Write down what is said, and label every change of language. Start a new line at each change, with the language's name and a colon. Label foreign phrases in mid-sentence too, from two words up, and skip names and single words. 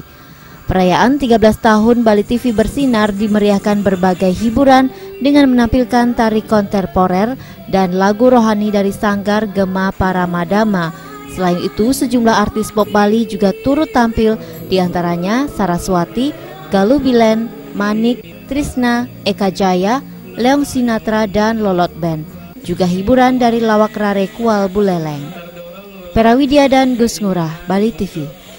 Indonesian: Perayaan 13 tahun Bali TV bersinar dimeriahkan berbagai hiburan dengan menampilkan tari kontemporer dan lagu rohani dari Sanggar Gema Paramadama. Selain itu, sejumlah artis pop Bali juga turut tampil, diantaranya Saraswati, Galuh Bilen, Manik, Trisna, Eka Jaya, Leong Sinatra, dan Lolot Band. Juga hiburan dari lawak rare Kual Buleleng. Perawidia dan Gus Ngurah, Bali TV.